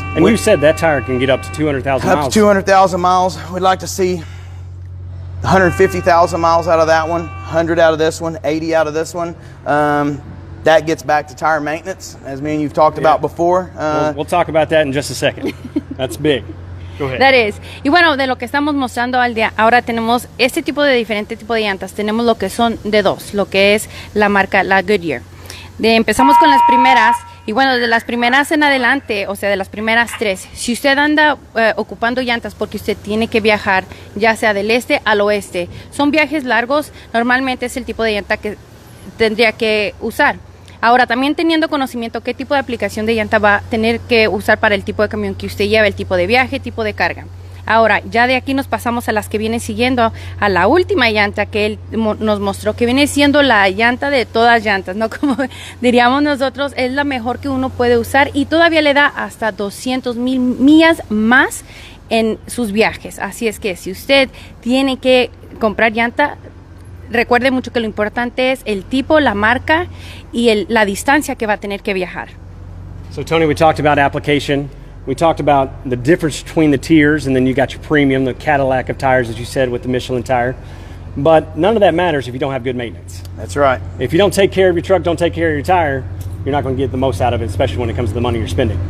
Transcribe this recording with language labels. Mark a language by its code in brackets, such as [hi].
[en] And you said that tire can get up to 200,000 miles. Up to 200,000 miles. We'd like to see 150,000 miles out of that one, 100 out of this one, 80 out of this one. That gets back to tire maintenance, as me and you've talked about before. We'll talk about that in just a second. That's big. Go ahead. That is. [es] Y bueno, de lo que estamos mostrando al día, ahora tenemos este tipo de diferente tipo de llantas. Tenemos lo que son de 2, lo que es la marca, la Goodyear. Empezamos con las primeras. Y bueno, de las primeras en adelante, o sea, de las primeras 3, si usted anda ocupando llantas porque usted tiene que viajar, ya sea del este al oeste, son viajes largos, normalmente es el tipo de llanta que tendría que usar. Ahora, también teniendo conocimiento qué tipo de aplicación de llanta va a tener que usar para el tipo de camión que usted lleva, el tipo de viaje, tipo de carga. Ahora, ya de aquí nos pasamos a las que vienen siguiendo, a la última llanta que él nos mostró, que viene siendo la llanta de todas llantas, ¿no? Como diríamos nosotros, es la mejor que uno puede usar y todavía le da hasta 200,000 millas más en sus viajes. Así es que si usted tiene que comprar llanta, recuerde mucho que lo importante es el tipo, la marca y la distancia que va a tener que viajar. [en] So, Tony, we talked about application. We talked about the difference between the tiers, and then you got your premium, the Cadillac of tires, as you said, with the Michelin tire. But none of that matters if you don't have good maintenance. That's right. If you don't take care of your truck, don't take care of your tire, you're not going to get the most out of it, especially when it comes to the money you're spending.